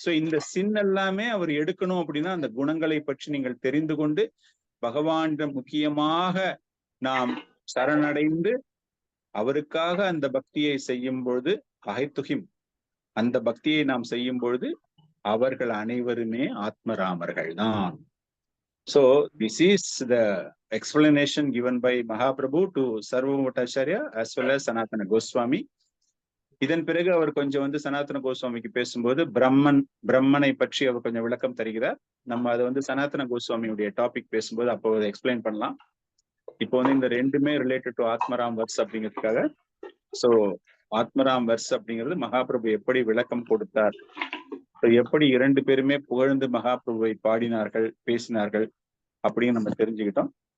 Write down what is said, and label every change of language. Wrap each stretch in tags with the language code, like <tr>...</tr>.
<ta>So இந்த சின் எல்லாமே அவர் எடுக்கணும் அப்படின்னா அந்த குணங்களை பற்றி நீங்கள் தெரிந்து கொண்டு பகவானிடம் முக்கியமாக நாம் சரணடைந்து அவருக்காக அந்த பக்தியை செய்யும் பொழுது அகைத்துகிம், அந்த பக்தியை நாம் செய்யும் பொழுது அவர்கள் அனைவருமே ஆத்மராமர்கள் தான்.</ta> <en>So this is the explanation given by Mahaprabhu to Sarvabhauma Bhattacharya as well as Sanatana Goswami.</en> <ta>இதன் பிறகு அவர் கொஞ்சம் வந்து சனாதன கோஸ்வாமிக்கு பேசும்போது பிரம்மனை பற்றி அவர் கொஞ்சம் விளக்கம் தருகிறார். நம்ம அதை வந்து சனாதன கோஸ்வாமியுடைய டாபிக் பேசும்போது அப்போ அதை எக்ஸ்பிளைன் பண்ணலாம். இப்போ வந்து இந்த ரெண்டுமே ரிலேட்டட் டு ஆத்மராம் வர்ஸ் அப்படிங்கிறதுக்காக. ஸோ ஆத்மராம் வர்ஸ் அப்படிங்கிறது மகாபிரபு எப்படி விளக்கம் கொடுத்தார், எப்படி 2 பேருமே புகழ்ந்து மகாபிரபுவை பாடினார்கள், பேசினார்கள் அப்படின்னு நம்ம தெரிஞ்சுக்கிட்டோம்.</ta>